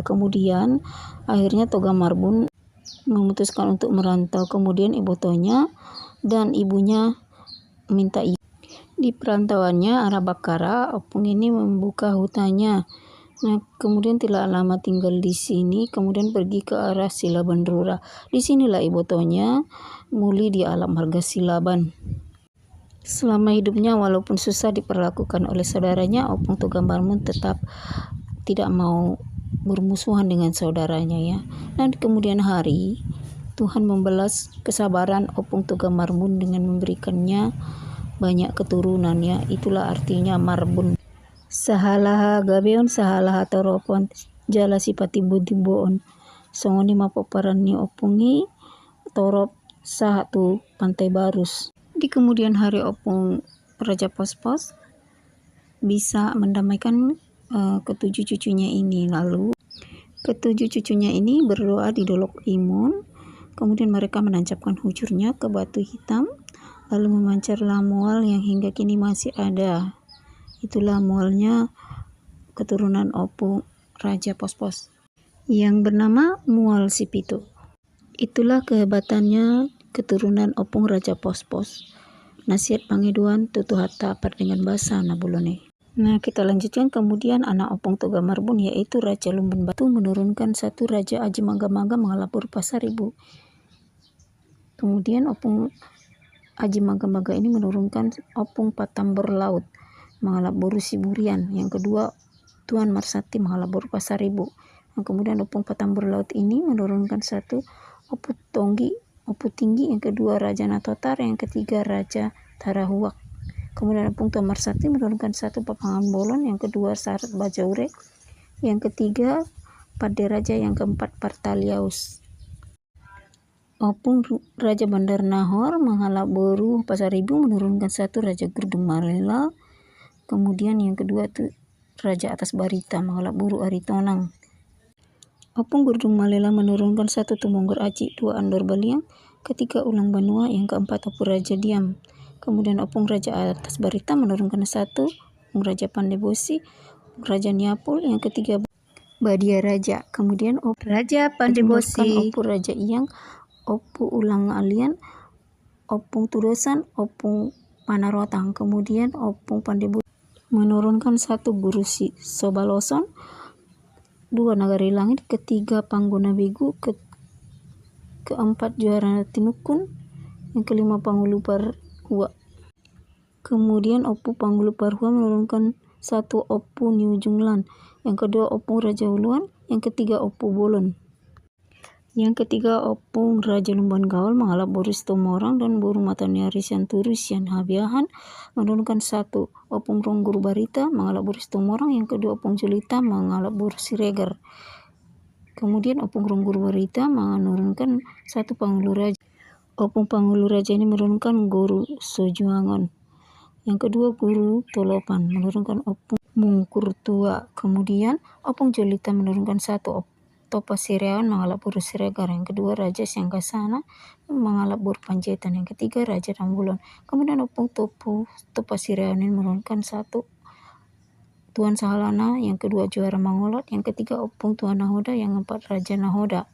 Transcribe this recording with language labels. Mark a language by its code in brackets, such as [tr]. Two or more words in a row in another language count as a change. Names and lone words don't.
[id] Kemudian akhirnya Toga Marbun memutuskan untuk merantau. Kemudian ibotonya dan ibunya minta izin. Di perantauannya arah Bakara, Opung ini membuka hutannya. Nah, kemudian tidak lama tinggal di sini, kemudian pergi ke arah Silaban Rura. Di sinilah ibotonya muli di Alam Marga Silaban. Selama hidupnya walaupun susah diperlakukan oleh saudaranya, Opung Toga Marbun tetap tidak mau bermusuhan dengan saudaranya ya. Dan di kemudian hari Tuhan membalas kesabaran Opung Toga Marbun dengan memberikannya banyak keturunan ya. Itulah artinya Marbun. [bbc] Sahalaha gabeon sahalaha toropon jala sipati budiboon songoni mapoparan opungi torop sahatu Pantai Barus. [id] Di kemudian hari Opung Raja Pospos bisa mendamaikan ketujuh cucunya ini. Lalu ketujuh cucunya ini berdoa di Dolok Imun, kemudian mereka menancapkan hujurnya ke batu hitam, lalu memancarlah mual yang hingga kini masih ada. Itulah mualnya keturunan Opung Raja Pospos yang bernama Mual Sipitu. Itulah kehebatannya keturunan Opung Raja Pospos. Nasihat Pangiduan Tutu Hatta dengan bahasa Nabulone. Nah, kita lanjutkan. Kemudian anak Opung Toga Marbun yaitu Raja Lumban Batu menurunkan 1 Raja Aji Maga-Maga mengalap Buru Pasaribu. Kemudian Opung Aji Maga-Maga ini menurunkan Opung Patambor Laut mengalap Buru Siburian, yang kedua Tuan Marsati mengalap Buru Pasaribu. Yang kemudian Opung Patambor Laut ini menurunkan 1 Opu Tinggi, yang kedua Raja Natotar, yang ketiga Raja Tarahuak. Kemudian Opung Tuan Marsati menurunkan 1 Papangan Bolon, yang kedua Sarat Bajaure, yang ketiga Pade Raja, yang keempat Partaliaus. Opung Raja Bandar Nahor mengalap boru Pasaribu menurunkan 1 Raja Gurdung Malela. Kemudian yang kedua itu Raja Atas Barita mengalap boru Aritonang. Opung Gurdung Malela menurunkan 1 Tumonggur Aci, 2 Andor Baliang, ketiga Ulang Banua, yang keempat Opung Raja Diam. Kemudian Opung Raja Atas Barita menurunkan 1 Opung Raja Pandebosi, Opung Raja Niapul, yang ketiga Badia Raja. Kemudian Raja Pandebosi, Opung Raja Iyang, Opung Ulang Alian, Opung Tudosan, Opung Panarotang. Kemudian Opung Pandebosi menurunkan 1 Guru Sobaloson, 2 Nagari Langit, ketiga Pangguna Begu, keempat Juara Tinukun, yang kelima Panghulu Parhua. Kemudian Opung Panghulu Parhua menurunkan 1 Opung Niu Junglan, yang kedua Opung Raja Uluan, yang ketiga Opung Bolon. Yang ketiga Opung Raja Lumban Gaul mengalap boru Sitomorang dan boru Mataniari Sianturu Sian Habiahan menurunkan 1 Opung Ronggur Barita mengalap boru Sitomorang, yang kedua Opung Julita mengalap boru Siregar. Kemudian Opung Ronggur Barita menurunkan 1 Panghulu Raja. Opung Panghulu Raja ini menurunkan Guru Sojuangon. Yang kedua Guru Tolopan menurunkan Opung Mungkur Tua. Kemudian Opung Julita menurunkan 1 Topa Siriawan mengalap boru Siregar. Yang kedua Raja Sanggasana mengalap boru Panjaitan. Yang ketiga Raja Rambulan. Kemudian Opung Topa Siriawan ini menurunkan 1 Tuan Sahalana, yang kedua Juara Mangolot, yang ketiga Opung Tuan Nahoda, yang keempat Raja Nahoda.